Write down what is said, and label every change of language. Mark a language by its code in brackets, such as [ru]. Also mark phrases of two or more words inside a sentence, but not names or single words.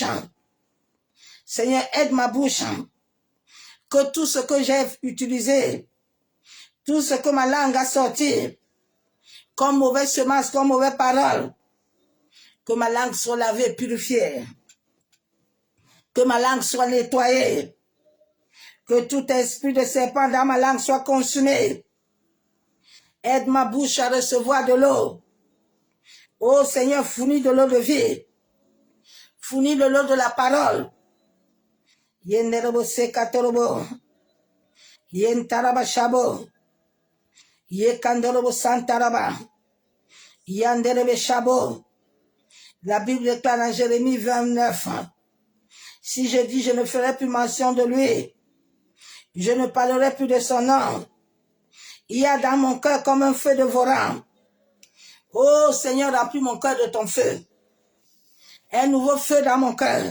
[fr] Seigneur, aide ma bouche, que tout ce que j'ai utilisé, tout ce que ma langue a sorti, comme mauvaise semence, comme mauvaise parole, que ma langue soit lavée, purifiée, que ma langue soit nettoyée, que tout esprit de serpent dans ma langue soit consumé. Aide ma bouche à recevoir de l'eau. Ô Seigneur, fournis de l'eau de vie, fournis de l'eau de la parole. Yenderebo sekatorobo, yentaraba shabo, yekandorobo santaraba, yanderebe shabo. La Bible déclare dans Jérémie 29, si je dis je ne ferai plus mention de lui, je ne parlerai plus de son nom, il y a dans mon cœur comme un feu dévorant. Oh Seigneur, remplis mon cœur de ton feu, un nouveau feu dans mon cœur.